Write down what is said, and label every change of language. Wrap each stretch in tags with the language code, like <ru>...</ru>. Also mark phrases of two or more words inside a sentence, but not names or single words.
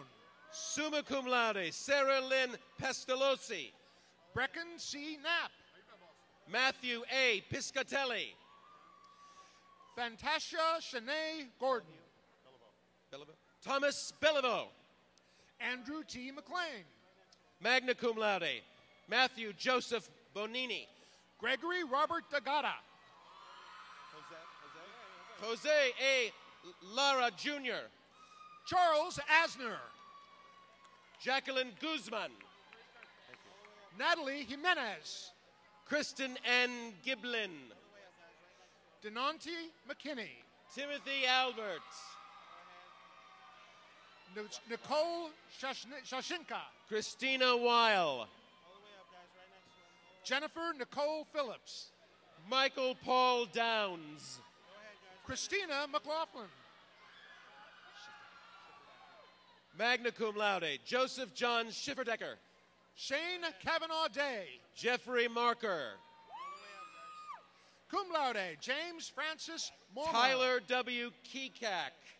<la>Summa cum laude, Sarah Lynn Pestalozzi. Brecken C. Knapp. Matthew A. Piscatelli. Fantasia Shanae Gordon. Thomas Beliveau. Andrew T. McLean. Magna cum laude, Matthew Joseph Bonini. Gregory Robert Dagata. Jose A. Lara Jr. Charles Asner. Jacqueline Guzman. Natalie Jimenez. Kristen N. Giblin. Denanti McKinney. Timothy Albert. Nicole Shashinka. Christina Weil. Jennifer Nicole Phillips. Michael Paul Downs. Christina McLaughlin. Magna cum laude, Joseph John Schifferdecker. Shane Kavanaugh Day. Jeffrey Marker. Cum laude, James Francis Mormon. Tyler W. Kekak.</la>